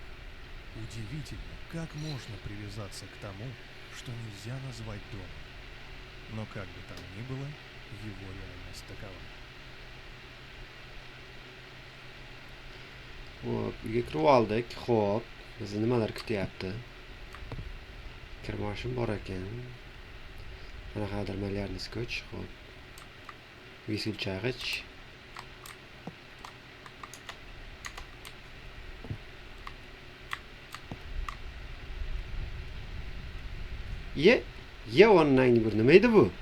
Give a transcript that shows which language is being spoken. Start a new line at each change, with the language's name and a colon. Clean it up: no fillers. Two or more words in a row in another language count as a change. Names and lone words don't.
Russian: Удивительно, как можно привязаться к тому, что нельзя назвать домом. Но как бы там ни было, его реальность такова.
Uzbek: Xo'p, uyga kirib oldik. Xo'p, bizni nimalar kutyapti? Kirmoshim bor ekan. Qanaqadir malyarni skoch. Xo'p. Visilchag'ich. Onangni bir nima edi bu?